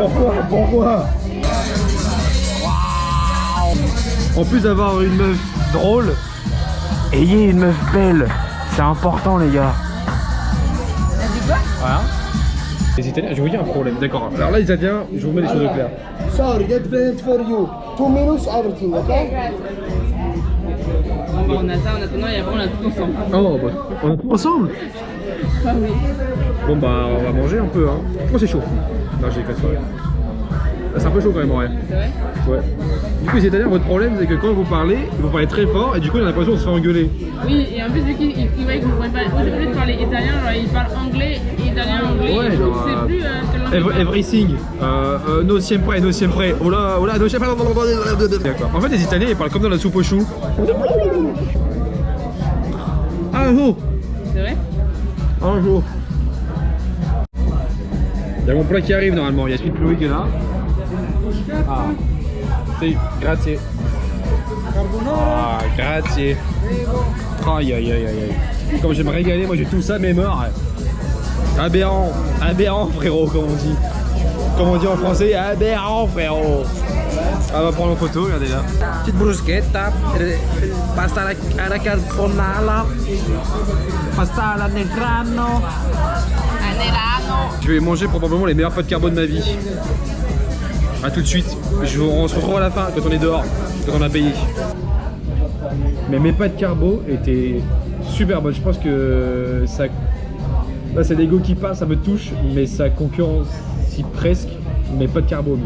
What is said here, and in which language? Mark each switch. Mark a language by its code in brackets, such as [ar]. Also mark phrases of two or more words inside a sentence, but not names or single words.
[fr] Pourquoi En plus d'avoir une meuf drôle, ayez une meuf belle, c'est important les gars. Voilà. Les Italiens, je vais vous dire un problème, d'accord. Alors là les Italiens, je vous mets les choses au clair. [en] Sorry, get planned for you. 2 minutes, everything, okay? [fr] On a ça, on a tout, non, et après on a tout ensemble. Oh bah, on a tout ensemble. Ah oui. Bon bah on va manger un peu hein. Oh c'est chaud. Non j'ai pas de soirée. C'est un peu chaud quand même en vrai. C'est vrai? Ouais. Du coup les Italiens, votre problème c'est que quand vous parlez très fort et du coup on a l'impression de se faire engueuler. Oui, et en plus vu qu'ils voient que vous ne pouvez pas. Au lieu de parler italien, genre ils parlent anglais, italien, anglais. Ouais, et genre, je sais plus quelle langue. Everything. [es] No siempre, no siempre. [fr] Oh là, [es] no siempre. [fr] D'accord. En fait les Italiens ils parlent comme dans la soupe aux choux. Un jour. C'est vrai? Un jour. Il y a mon plat qui arrive normalement, il y a celui de Chloé qui est là. Ah, c'est grazie. Ah, grazie. Aïe aïe aïe aïe. Comme j'aime régaler, moi j'ai tout ça mais mort. Aberrant, aberrant frérot comme on dit. Comme on dit en français, aberrant frérot. On va prendre en photo, regardez là. [it] Petite bruschetta, pasta alla carbonara, pasta alla negrano. [fr] Je vais manger probablement les meilleurs pâtes carbo de ma vie. A tout de suite. On se retrouve à la fin quand on est dehors, quand on a payé. Mais mes pâtes carbo étaient super bonnes. Je pense que ça... Là c'est l'ego qui passe, ça me touche, mais ça concurrence presque mes pâtes carbo au miel.